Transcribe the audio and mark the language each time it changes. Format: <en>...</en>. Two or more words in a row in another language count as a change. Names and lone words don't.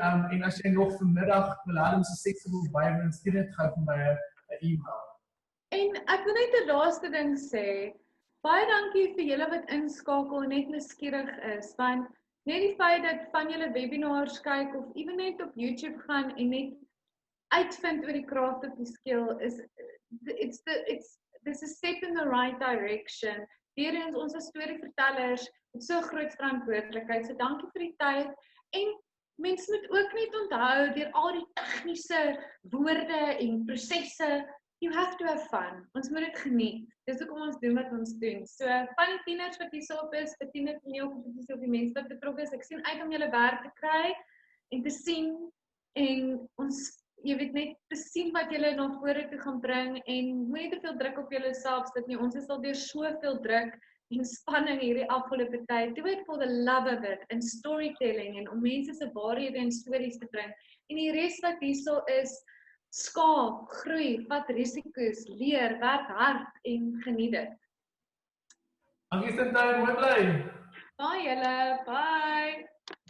<af>En as jy nog vanmiddag wil hê om se seks wil bybring, stuur dit gou vir my 'n e-mail. En ek wil net 'n laaste ding sê. Baie dankie vir julle wat inskakel en net nuuskierig is, want net die feit dat van julle webinars kyk of ewen net op YouTube gaan en net uitvind oor die craft of die skill</af> <en>is this is a step in the right direction.</en> <af>Weerens ons as storievertellers het so groot verantwoordelikheid. So dankie vir die tyd. En mense moet ook net onthou deur al die tegniese woorde en prosesse,</af> <en>you have to have fun.</en> <af>Ons moet dit geniet. Dis hoekom ons doen wat ons doen. So van die tieners wat hierop is, vir tienertoneelkompetisie of die mense wat betrokke is, ek sien uit om julle werk te kry en te sien en ons, jy weet net te sien wat julle na vore toe gaan bring en moenie te veel druk op julleself sit nie. Ons is al deur soveel druk en spanning hierdie afgelope tyd.</af> <en>Do it for the love of it and storytelling</en> <af>en om mense se waarhede en stories te bring. En die res wat hierso is, Skaap, groei, vat risiko's, leer, werk hard en geniet dit. Dankie Cintaine, mooi bly. Bye julle, bye.</af>